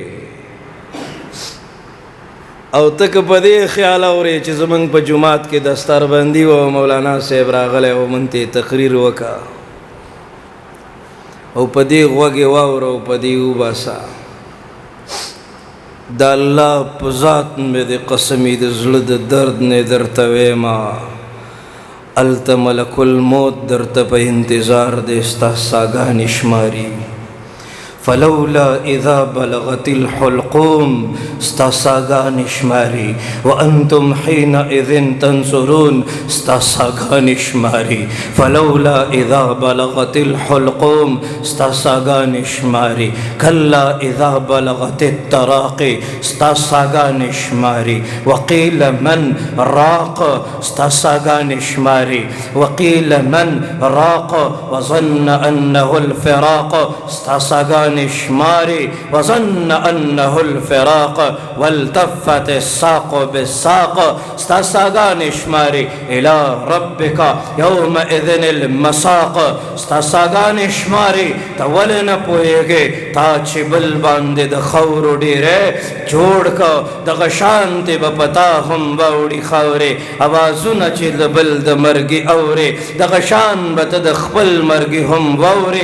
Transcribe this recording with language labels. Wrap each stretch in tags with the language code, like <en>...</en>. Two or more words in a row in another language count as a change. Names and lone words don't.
<ps>او تک په دې خیال اورې چې زمونږ په جومات کې دستاربندي و مولانا صاحب راغلی او من ته تقریر وکړه او په دې غوږ یې واوره او په دې وباسه. د الله په ذات مې د قسمي د زړه د درد نه درته ویمه هلته ملک الموت درته په انتظار دی ستا ساګانې شماري.</ps> <ar>فلولا اذا بلغت الحلقوم</ar> <ps>ستا ساګانې شماري.</ps> <ar>وانتم حينئذ تنظرون</ar> <ps>ستا ساګانې شماري.</ps> <ar>فلولا اذا بلغت الحلقوم</ar> <ps>ستا ساګانې شماري.</ps> <ar>كلا اذا بلغت التراقي</ar> <ps>ستا ساګانې شماري.</ps> <ar>وقيل من راق</ar> <ps>ستا ساګانې شماري.</ps> <ar>وقيل من راق وظن انه الفراق</ar> <ps>ستا ساګانې شماري.</ps> <ar>وظن انه الفراق والتفت الساق بالساق</ar> <ps>ستا ساګانې شماري.</ps> <ar>الى ربك يومئذ المساق</ar> <ps>ستا ساګانې شماري. ته ولې نه پوهېږې تا چې بل باندې د خاورو ډېری جوړ که دغه شانتې به په تا هم واوړي خاورې اوازونه چې د بل د مرګي اورې دغه شان به ته د خپل مرګي هم واورې.</ps>